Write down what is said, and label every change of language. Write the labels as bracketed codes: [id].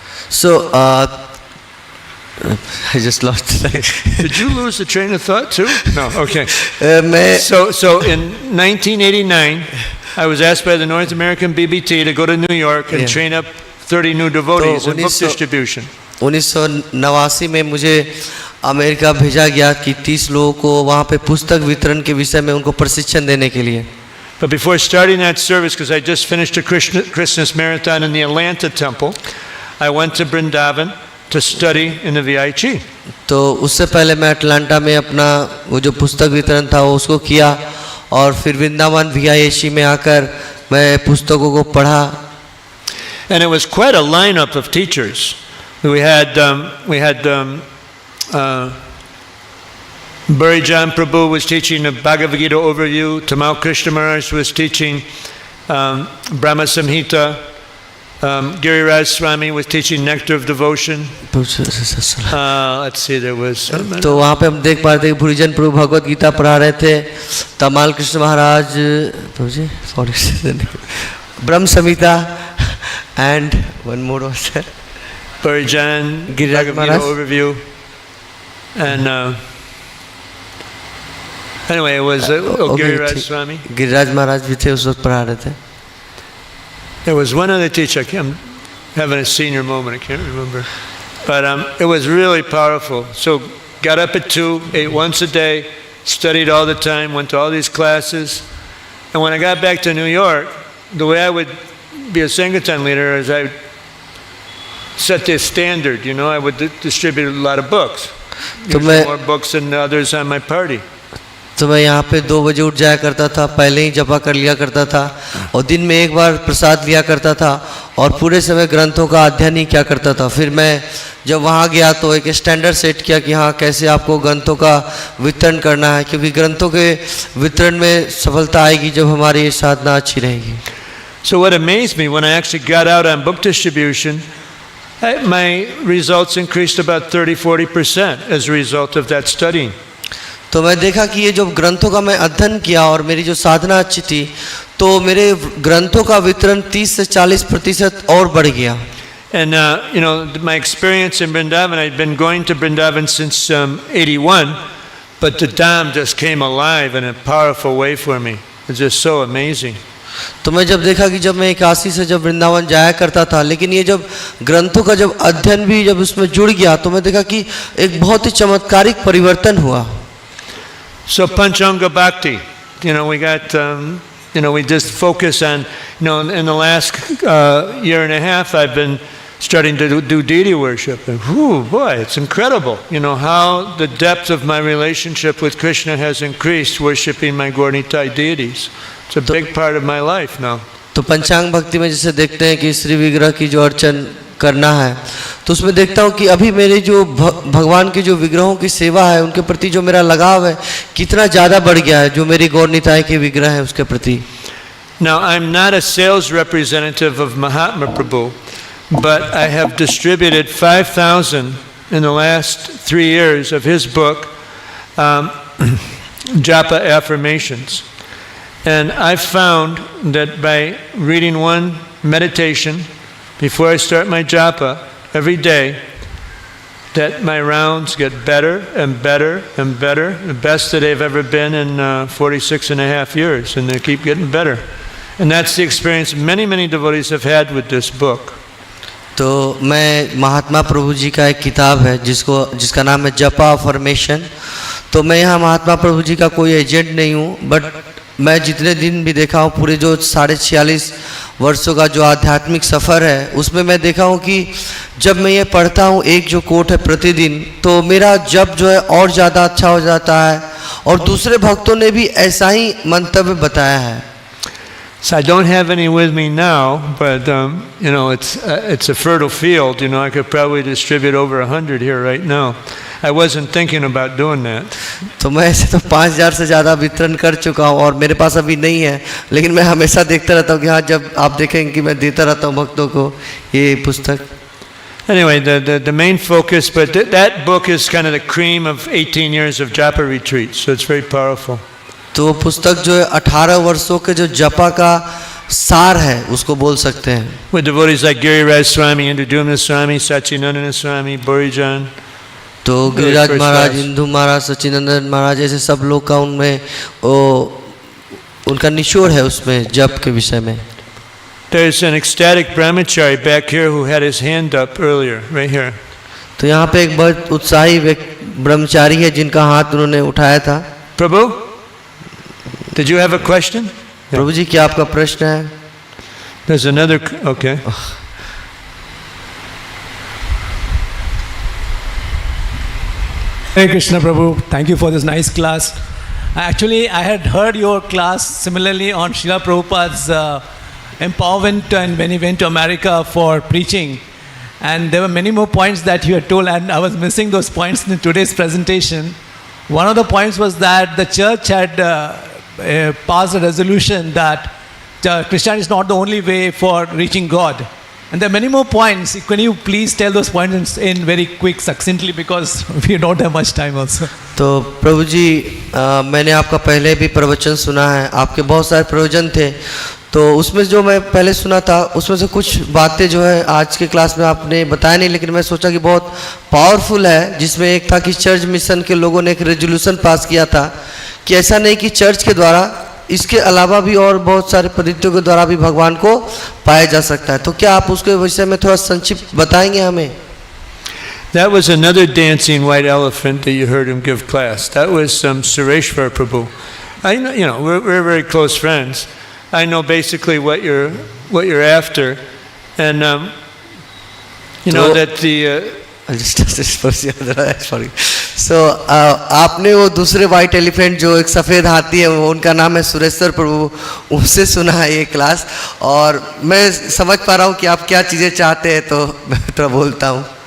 [en] So, I just lost it. Did you lose the train of thought too? No, okay. So in 1989, I was asked by the North American BBT to go to New York and train up 30 new devotees in book distribution. [hi] 1989 में मुझे America भेजा गया कि 30 लोगों को वहाँ पे पुस्तक वितरण के विषय में उनको प्रशिक्षण देने के लिए. [en] But before starting that service, because I just finished a Christmas marathon in the Atlanta temple, I went to Vrindavan to study in the VIHE. [hi] तो उससे पहले मैं अटलांटा में अपना वो जो पुस्तक वितरण था वो उसको किया और फिर वृंदावन VIHE में आकर मैं पुस्तकों को पढ़ा. [en] And it was quite a lineup of teachers. We had Burijan Prabhu was teaching a Bhagavad Gita overview. Tamal Krishna Maharaj was teaching Brahma Samhita. Giriraj Swami was teaching Nectar of Devotion. Let's see, there was. [hi] तो वहाँ पे हम देख पा रहे थे कि बुरीजन प्रभु भगवत गीता पढ़ा रहे थे. तमाल कृष्ण महाराज, ब्रह्म संहिता, [en] and one more was there. Burijan, Giriraj Maharaj overview, and anyway, it was Giriraj Swami. [hi] Giriraj महाराज भी थे उस वक्त पढ़ा रहे थे. [en] There was one other teacher. I'm having a senior moment. I can't remember, but it was really powerful. So got up at 2, ate once a day, studied all the time, went to all these classes, and when I got back to New York, the way I would be a Sankirtan leader is I would set this standard. You know, I would distribute a lot of books, more books than the others on my party. [hi] तो मैं यहाँ पे 2 बजे उठ जाया करता था, पहले ही जपा कर लिया करता था और दिन में एक बार प्रसाद लिया करता था और पूरे समय ग्रंथों का अध्ययन ही किया करता था. फिर मैं जब वहाँ गया तो एक स्टैंडर्ड सेट किया कि हाँ कैसे आपको ग्रंथों का वितरण करना है, क्योंकि ग्रंथों के वितरण में सफलता आएगी जब हमारी ये साधना अच्छी रहेगी. [en] So what amazed me when I actually got out on book distribution, my results increased about 30-40% as a result of that studying. [hi] तो मैं देखा कि ये जो ग्रंथों का मैं अध्ययन किया और मेरी जो साधना अच्छी थी तो मेरे ग्रंथों का वितरण 30 से 40% और बढ़ गया. [en] And you know, my experience in Vrindavan, I'd been going to Vrindavan since 81, but the Dham just came alive in a powerful way for me. It's just so amazing. [hi] तो मैं जब देखा कि जब मैं 81 से जब वृंदावन जाया करता था, लेकिन ये जब ग्रंथों का जब अध्ययन भी जब उसमें जुड़ गया तो मैं देखा कि एक बहुत ही चमत्कारिक परिवर्तन हुआ. [en] So Panchanga Bhakti, you know, we got, you know, we just focus on, you know, in the last year and a half, I've been starting to do deity worship. And whoo, boy, it's incredible, you know, how the depth of my relationship with Krishna has increased worshiping my Gauranitai deities. It's a big part of my life now. [hi] तो पंचांग भक्ति में जैसे देखते हैं कि श्री विग्रह की जो अर्चन करना है तो उसमें देखता हूँ कि अभी मेरे जो भगवान के जो विग्रहों की सेवा है उनके प्रति जो मेरा लगाव है कितना ज़्यादा बढ़ गया है जो मेरी गौर निताय के विग्रह है उसके प्रति. [en] Now I'm not a sales representative of Mahatma Prabhu, but I have distributed 5,000 in the last 3 years of his book, Japa Affirmations. And I found that by reading one meditation before I start my japa every day, that my rounds get better and better and better, the best that they've ever been in 46 and a half years, and they keep getting better. And that's the experience many, many devotees have had with this book. [hi] तो मैं महात्मा प्रभु जी का एक किताब है जिसका नाम है जपा अफर्मेशन। तो मैं यहाँ महात्मा प्रभु जी का कोई एजेंट नहीं हूँ, बट मैं जितने दिन भी देखा हूँ, पूरे जो 46 वर्षों का जो आध्यात्मिक सफ़र है, उसमें मैं देखा हूँ कि जब मैं ये पढ़ता हूँ एक जो कोट है प्रतिदिन, तो मेरा जप जो है और ज़्यादा अच्छा हो जाता है, और दूसरे भक्तों ने भी ऐसा ही मंतव्य बताया है। [en] So I don't have any with me now, but you know, it's a fertile field. You know, I could probably distribute over 100 here right now. I wasn't thinking about doing that. [hi] तो मैं ऐसे तो 5000 से ज़्यादा वितरण कर चुका हूँ, और मेरे पास अभी नहीं है, लेकिन मैं हमेशा देखता रहता हूँ कि हाँ, जब आप देखेंगे कि मैं देता रहता हूँ भक्तों को ये पुस्तक। [en] Anyway, the main focus, but that book is kind of the cream of 18 years of japa retreats, so it's very powerful. [hi] तो वो पुस्तक जो है 18 वर्षों के जो जपा का सार है उसको बोल सकते हैं। [en] With devotees like Giriraj Swami, Indudumna Swami, Sachinandana Swami, Borijan. [hi] तो गिरिराज महाराज, इंदु महाराज, सच्चिदानंद महाराज ऐसे सब लोग का उनमें उनका निचोड़ है उसमें जप के विषय में। [en] There's an ecstatic brahmachari back here who had his hand up earlier, right here. [hi] तो यहाँ पे एक बहुत उत्साही ब्रह्मचारी है जिनका हाथ उन्होंने उठाया था। [en] Prabhu, did you have a question? [hi] प्रभु जी क्या आपका प्रश्न है? [en] There's another, okay. Hare Krishna Prabhu, thank you for this nice class. Actually, I had heard your class similarly on Srila Prabhupada's empowerment and when he went to America for preaching. And there were many more points that you had told, and I was missing those points in today's presentation. One of the points was that the church had passed a resolution that Christianity is not the only way for reaching God. And there are many more points. Can you please tell those points in very quick, succinctly, because we don't have much time also. [hi] तो प्रभु जी मैंने आपका पहले भी प्रवचन सुना है, आपके बहुत सारे प्रवचन थे, तो उसमें जो मैं पहले सुना था उसमें से कुछ बातें जो है आज के क्लास में आपने बताया नहीं, लेकिन मैं सोचा कि बहुत पावरफुल है, जिसमें एक था कि चर्च मिशन के लोगों ने एक रेजोल्यूशन पास किया था कि ऐसा नहीं कि चर्च के द्वारा, इसके अलावा भी और बहुत सारे पद्धतियों के द्वारा भी भगवान को पाया जा सकता है। तो क्या आप उसके विषय में थोड़ा संक्षिप्त बताएंगे हमें? [en] That was another dancing white elephant that you heard him give class. That was Sureshwar Prabhu. I know, you know, we're very close friends. I know basically what you're after, and you know that the. [hi] आपने वो दूसरे white elephant जो एक सफ़ेद हाथी है, वो उनका नाम है सुरेश्वर प्रभु, उनसे सुना है ये क्लास, और मैं समझ पा रहा हूँ कि आप क्या चीज़ें चाहते हैं, तो मैं थोड़ा बोलता हूँ।